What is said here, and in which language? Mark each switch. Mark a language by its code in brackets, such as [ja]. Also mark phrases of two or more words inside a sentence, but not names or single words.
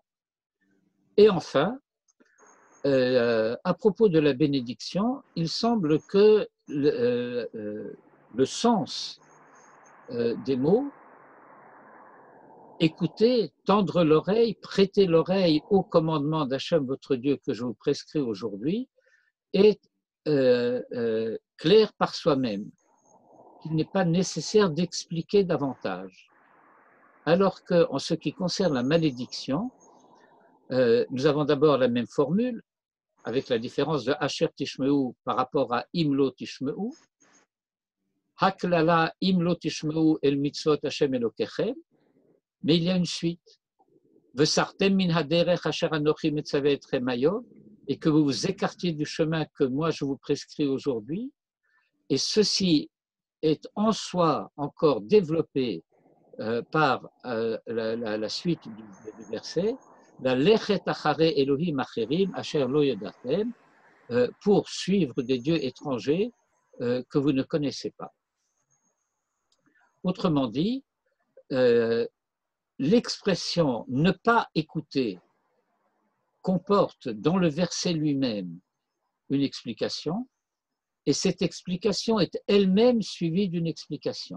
[fr] Et enfin, à propos de la bénédiction, il semble que le sens des mots, écoutez, tendre l'oreille, prêter l'oreille au commandement d'Hachem, votre Dieu, que je vous prescris aujourd'hui, est clair par soi-même, qu'il n'est pas nécessaire d'expliquer davantage. Alors qu'en ce qui concerne la malédiction, nous avons d'abord la même formule, avec la différence de [he] אשר תשמעו [fr] par rapport à [he] אם לא תשמעו, הקללה אם לא תשמעו אל מצוות השם אלוקיכם, [fr] mais il y a une suite. [he] וסרתם מן הדרך אשר אנכי מצוה אתכם היום, [fr] et que vous vous écartiez du chemin que moi je vous prescris aujourd'hui, et ceci est en soi encore développé par la suite du verset, [he] ללכת אחרי אלהים אחרים אשר לא ידעתם, [fr] pour suivre des dieux étrangers que vous ne connaissez pas. Autrement dit, l'expression ne pas écouter comporte dans le verset lui-même une explication, et cette explication est elle-même suivie d'une explication.